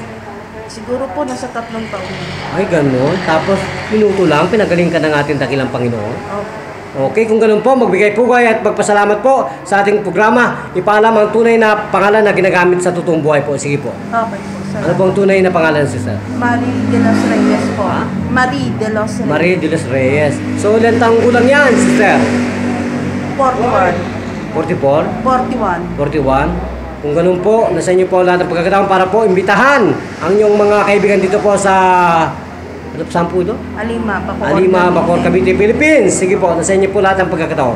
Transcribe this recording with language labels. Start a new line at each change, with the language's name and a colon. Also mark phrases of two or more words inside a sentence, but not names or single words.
Filipino: Siguro po nasa 3 taon. Ay, gano'n. Tapos, minuto lang, pinagaling ka ng ating dakilang Panginoon? Opo. Okay, kung ganun po, magbigay pugay at magpasalamat po sa ating programa. Ipaalam ang tunay na pangalan na ginagamit sa totoong buhay po. Sige po. Okay po. Ano po ang tunay na pangalan, sister? Marie de los Reyes po. Ha? Marie de los Reyes. Marie de los Reyes. So, ilan taong gulang yan, sister? 41. 44? 41. 41? Kung ganun po, nasa inyo po lahat ng pagkakataon para po imbitahan ang inyong mga kaibigan dito po sa saan po ito? Alima, Bacoor, Cavite, Philippines. Sige po, nasa inyo po lahat ng pagkakataon.